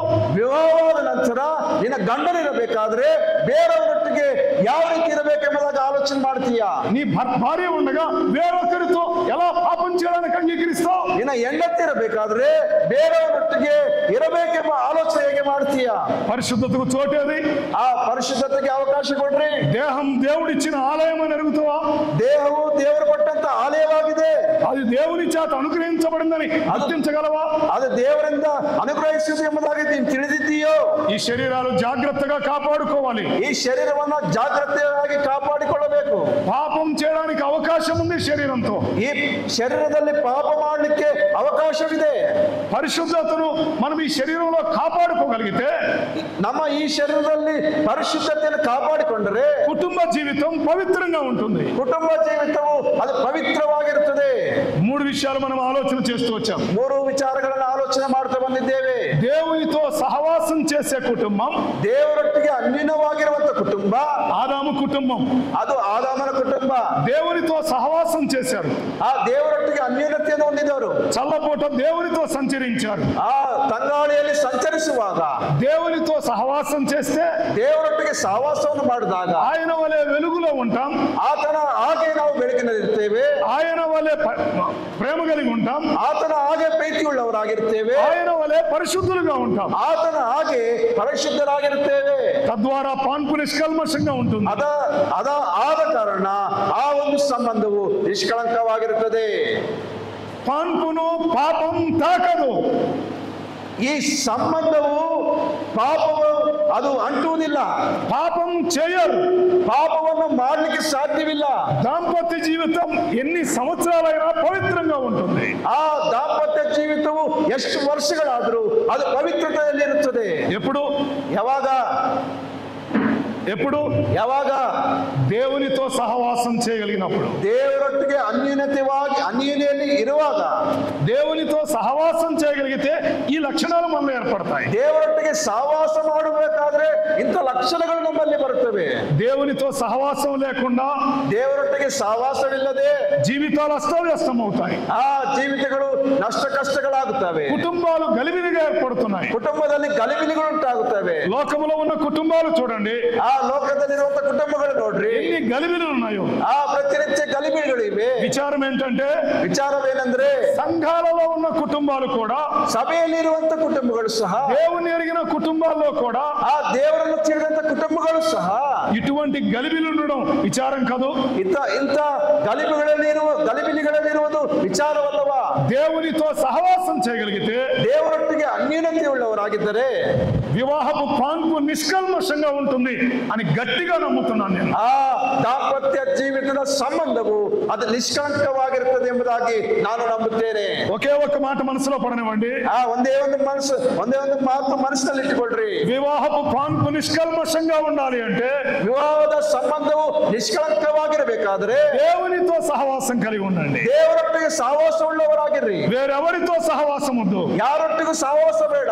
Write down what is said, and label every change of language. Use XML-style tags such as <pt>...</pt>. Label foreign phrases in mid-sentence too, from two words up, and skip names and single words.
<kn>ವಿವಾಹವಾದ ನಂತರ ನಿನ್ನ ಗಂಡನಿರಬೇಕಾದ್ರೆ ಬೇರೆಯವರೊಟ್ಟಿಗೆ ಯಾವ ರೀತಿ ಇರಬೇಕೆಂಬುದಾಗಿ ಆಲೋಚನೆ ಮಾಡ್ತೀಯಾ?</kn> <te>నీ భార్య ఉండగా వేరొకరితో ఎలా పాపం చేయడానికి అంగీకరిస్తావు?</te> <kn>ನಿನ್ನ ಹೆಂಡತಿ ಇರಬೇಕಾದ್ರೆ ಬೇರೆಯವರೊಟ್ಟಿಗೆ ಇರಬೇಕೆಂಬ ಆಲೋಚನೆ ಹೇಗೆ ಮಾಡ್ತೀಯಾ?</kn> <te>పరిశుద్ధతకు చోటేది.</te> <kn>ಆ ಪರಿಶುದ್ಧತೆಗೆ ಅವಕಾಶ ಕೊಡ್ರಿ.</kn> <te>దేహం దేవుడిచ్చిన ఆలయం అని ఎరుగుతావా?</te> <kn>ದೇಹವು ದೇವರು ಕೊಟ್ಟಂತ ಆಲಯವಾಗಿದೆ.</kn> <te>అది దేవుని చేత అనుగ్రహించబడిందని గుర్తించగలవా?</te> <kn>ಅದು ದೇವರಿಂದ ಅನುಗ್ರಹಿಸುವುದು ಎಂಬುದಾಗಿ ನೀನು ತಿಳಿದಿದ್ದೀಯೋ?</kn> <te>ఈ శరీరాలు జాగ్రత్తగా కాపాడుకోవాలి.</te> <kn>ಈ ಶರೀರವನ್ನ ಜಾಗ್ರತೆಯಾಗಿ ಕಾಪಾಡಿಕೊಳ್ಳಬೇಕು.</kn> <te>పాపం చేయడానికి అవకాశం ಅವಕಾಶ ఉంది శరీరంతో.</te> <kn>ಈ ಶರೀರದಲ್ಲಿ ಪಾಪ ಮಾಡಲಿಕ್ಕೆ ಅವಕಾಶವಿದೆ.</kn> <te>పరిశుద్ధతను మనం ఈ శరీరంలో కాపాడుకోగలిగితే,</te> <kn>ನಮ್ಮ ಈ ಶರೀರದಲ್ಲಿ ಪರಿಶುದ್ಧತೆಯನ್ನು ಕಾಪಾಡಿಕೊಂಡರೆ</kn> <te>కుటుంబ జీవితం పవిత్రంగా ఉంటుంది.</te> <kn>ಕುಟುಂಬ ಜೀವಿತವು ಅದು ಪವಿತ್ರವಾಗಿರುತ್ತದೆ.</kn> <te>3 విషయాలు మనం ఆలోచన చేస్తూ వచ్చాం.</te> <kn>3 ವಿಚಾರಗಳನ್ನು ಆಲೋಚನೆ ಮಾಡ್ತಾ ಬಂದಿದ್ದೇವೆ.</kn> <te>దేవునితో సహవాసం చేసే కుటుంబం,</te> <kn>ದೇವರೊಟ್ಟಿಗೆ ಅನ್ಯೂನವಾಗಿರುವಂತ ಕುಟುಂಬ</kn> <te>ఆదాము కుటుంబం.</te> <kn>ಅದು ಆದಾಮನ ಕುಟುಂಬ.</kn> <te>దేవునితో సహవాసం చేశారు.</te> <kn>ಆ ದೇವರೊಟ್ಟಿಗೆ ಅನ್ಯೂನತೆಯನ್ನು ಹೊಂದಿದವರು</kn> <te>చల్లపూట దేవునితో సంచరించారు.</te> <kn>ಆ ತಂಗಾಳಿಯಲ್ಲಿ ಸಂಚರಿಸುವಾಗ</kn> <te>దేవునితో సహవాసం చేస్తే</te> <kn>ದೇವರೊಟ್ಟಿಗೆ ಸಹವಾಸವನ್ನು ಮಾಡಿದಾಗ</kn> <te>ఆయన వలె వెలుగులో ఉంటాం,</te> <kn>ಆತನ ಹಾಗೆ ನಾವು ಬೆಳಕಿನಲ್ಲಿರ್ತೇವೆ.</kn> <te>ఆయన వలె ప్రేమ కలిగి ఉంటాం,</te> <kn>ಆತನ ಹಾಗೆ ಪ್ರೀತಿಯುಳ್ಳವರಾಗಿರ್ತೇವೆ.</kn> <te>ఆయన వలె పరిశుద్ధులుగా ఉంటాం.</te> <kn>ಆತನ ಹಾಗೆ ಪರಿಶುದ್ಧರಾಗಿರುತ್ತೇವೆ.</kn> <te>తద్వారా పాన్పు నిష్కల్మషంగా ఉంటుంది.</te> <kn>ಆದ ಕಾರಣ ಆ ಒಂದು ಸಂಬಂಧವು ನಿಷ್ಕಳಂಕವಾಗಿರುತ್ತದೆ.</kn> <te>పాన్పును పాపం తాకదు.</te> <kn>ಈ ಸಂಬಂಧವು ಪಾಪವು ಅದು ಅಂಟುವುದಿಲ್ಲ.</kn> <te>పాపం చేయరు.</te> <kn>ಪಾಪವನ್ನು ಮಾಡಲಿಕ್ಕೆ ಸಾಧ್ಯವಿಲ್ಲ.</kn> <te>దాంపత్య జీవితం ఎన్ని సంవత్సరాలైనా పవిత్రంగా ఉంటుంది.</te> <kn>ಆ ದಾಂಪತ್ಯ ಜೀವಿತವು ಎಷ್ಟು ವರ್ಷಗಳಾದರೂ ಅದು ಪವಿತ್ರತೆಯಲ್ಲಿರುತ್ತದೆ. ಯಾವಾಗ</kn> <te>దేవునితో సహవాసం చేయగలిగినప్పుడు,</te> <kn>ದೇವರೊಟ್ಟಿಗೆ ಅನ್ಯೂನ್ಯತೆಯಲ್ಲಿ ಇರುವಾಗ,</kn> <te>దేవునితో సహవాసం చేయగలిగితే ఈ లక్షణాలు మనలో ఏర్పడతాయి.</te> <kn>ದೇವರೊಟ್ಟಿಗೆ ಸಹವಾಸ ಮಾಡಬೇಕಾದ್ರೆ ಇಂಥ ಲಕ್ಷಣಗಳು ನಮ್ಮಲ್ಲಿ ಬರುತ್ತವೆ.</kn> <te>దేవునితో సహవాసం లేకుండా,</te> <kn>ದೇವರೊಟ್ಟಿಗೆ ಸಹವಾಸವಿಲ್ಲದೆ</kn> <te>జీవితాలు అస్తవ్యస్తం అవుతాయి.</te> <kn>ಆ ಜೀವಿತಗಳು ನಷ್ಟ ಕಷ್ಟಗಳಾಗುತ್ತವೆ.</kn> <te>కుటుంబాలు గలిబిలిగా ఏర్పడుతున్నాయి.</te> <kn>ಕುಟುಂಬದಲ್ಲಿ ಗಲಿಬಿಲಿಗಳು ಉಂಟಾಗುತ್ತವೆ.</kn> <te>లోకములో ఉన్న కుటుంబాలు చూడండి,</te> <kn>ಆ ಲೋಕದಲ್ಲಿರುವಂತ ಕುಟುಂಬಗಳು ನೋಡ್ರಿ,</kn> <te>ఎన్ని గలిబిలులు ఉన్నాయో.</te> <kn>ಆ ಪ್ರತಿನಿತ್ಯ ಗಲಿಬಿಲಿಗಳಿವೆ. ವಿಚಾರವೇನೆಂದ್ರೆ</kn> <te>సంఘాలలో ఉన్న కుటుంబాలు కూడా,</te> <kn>ಸಭೆಯಲ್ಲಿರುವಂತ ಕುಟುಂಬಗಳು ಸಹ,</kn> <te>దేవుని ఎరిగిన కుటుంబాల్లో కూడా</te> <kn>ಆ ದೇವರನ್ನು ತಿಳಿದಂತ ಕುಟುಂಬಗಳು ಸಹ</kn> <te>ఇటువంటి గలిబిలు ఉండడం విచారం కాదు.</te> <kn>ಇಂಥ ಗಲಿಬಿಲಿಗಳಲ್ಲಿರುವುದು ವಿಚಾರವಲ್ಲವಾ?</kn> <te>దేవునితో సహవాసం చేయగలిగితే,</te> <kn>ದೇವರೊಟ್ಟಿಗೆ ಅನ್ಯೂನ್ಯತೆ ಉಳ್ಳವರಾಗಿದ್ದರೆ</kn> <te>వివాహపు పాన్పు నిష్కల్మషంగా ఉంటుంది అని గట్టిగా నమ్ముతున్నాను నేను.</te> <kn>ಆ ದಾಂಪತ್ಯ ಜೀವಿತದ ಸಂಬಂಧವು ಅದು ನಿಷ್ಕಳಂಕವಾಗಿರುತ್ತದೆ ಎಂಬುದಾಗಿ ನಾನು ನಂಬುತ್ತೇನೆ.</kn> <te>ఒకే ఒక్క మాట మనసులో పడనివ్వండి.</te> <kn>ಒಂದೇ ಒಂದು ಮಾತು ಮನಸ್ಸಿನಲ್ಲಿ ಇಟ್ಟುಕೊಳ್ಳ್ರಿ.</kn> <te>వివాహపు పాన్పు నిష్కల్మషంగా ఉండాలి అంటే,</te> <kn>ವಿವಾಹದ ಸಂಬಂಧವು ನಿಷ್ಕಳಂಕವಾಗಿರಬೇಕಾದ್ರೆ</kn> <te>దేవునితో సహవాసం కలిగి ఉండండి.</te> <kn>ದೇವರೊಟ್ಟಿಗೆ ಸಹವಾಸ ಉಳ್ಳವರಾಗಿರ್ರಿ.</kn> <te>వేరెవరితో సహవాసం వద్దు.</te> <kn>ಯಾರೊಟ್ಟಿಗೂ ಸಹವಾಸ ಬೇಡ.</kn>